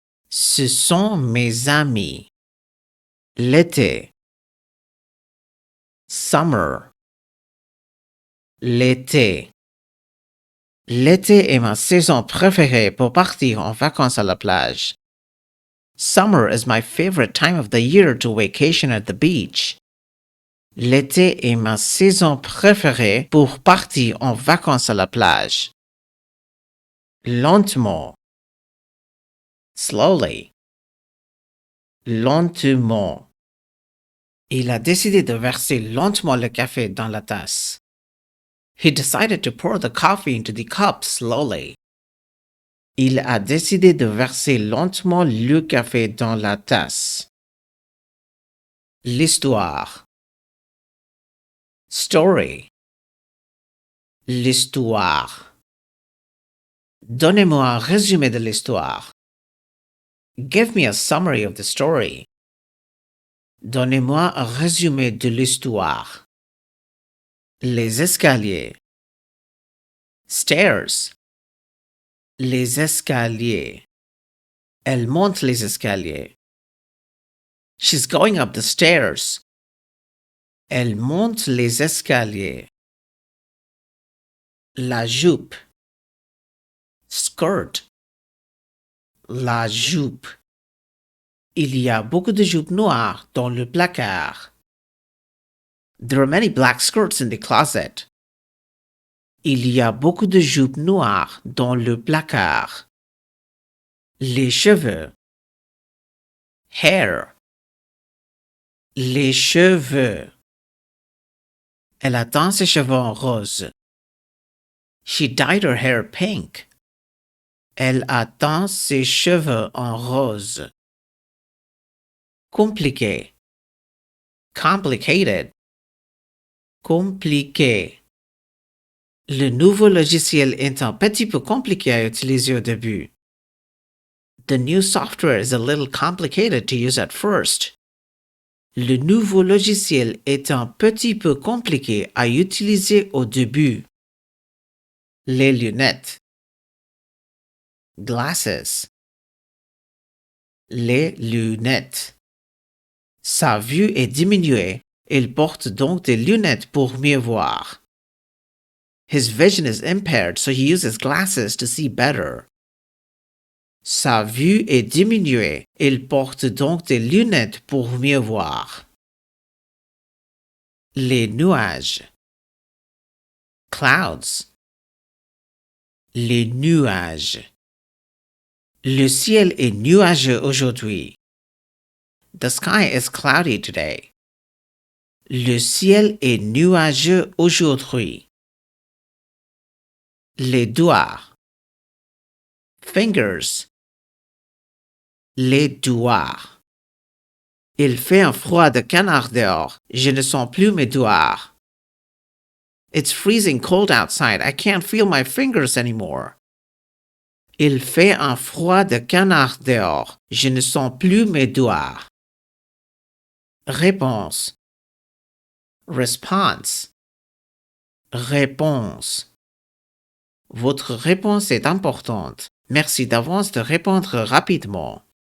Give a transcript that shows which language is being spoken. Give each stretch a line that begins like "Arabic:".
French: Ce sont mes amis. L'été. Summer. L'été. L'été est ma saison préférée pour partir en vacances à la plage.
English: Summer is my favorite time of the year to vacation at the beach.
French: L'été est ma saison préférée pour partir en vacances à la plage. Lentement. Slowly. Lentement. Il a décidé de verser lentement le café dans la tasse.
English: He decided to pour the coffee into the cup slowly.
French: Il a décidé de verser lentement le café dans la tasse. L'histoire. Story. L'histoire. Donnez-moi un résumé de l'histoire.
English: Give me a summary of the story.
French: Donnez-moi un résumé de l'histoire. Les escaliers. Stairs. Les escaliers. Elle monte les escaliers.
English: She's going up the stairs.
French: Elle monte les escaliers. La jupe. Skirt. La jupe. Il y a beaucoup de jupes noires dans le placard.
English: There are many black skirts in the closet.
French: Il y a beaucoup de jupes noires dans le placard. Les cheveux. Hair. Les cheveux. Elle a teint ses cheveux en rose.
English: She dyed her hair pink.
French: Elle a teint ses cheveux en rose. Compliqué.
English: Complicated. Compliqué.
French: Le nouveau logiciel est un petit peu compliqué à utiliser au début.
English: The new software is a little complicated to use at first.
French: Le nouveau logiciel est un petit peu compliqué à utiliser au début. Les lunettes. Glasses. Les lunettes. Sa vue est diminuée. Il porte donc des lunettes pour mieux voir.
English: His vision is impaired, so he uses glasses to see better.
French: Sa vue est diminuée. Il porte donc des lunettes pour mieux voir. Les nuages. Clouds. Les nuages. Le ciel est nuageux aujourd'hui.
English: The sky is cloudy today.
French: Le ciel est nuageux aujourd'hui. Les doigts. Fingers. Les doigts. Il fait un froid de canard dehors. Je ne sens plus mes doigts.
English: It's freezing cold outside. I can't feel my fingers anymore.
French: Il fait un froid de canard dehors. Je ne sens plus mes doigts. Réponse.
English: Response. Réponse.
French: Votre réponse est importante. Merci d'avance de répondre rapidement.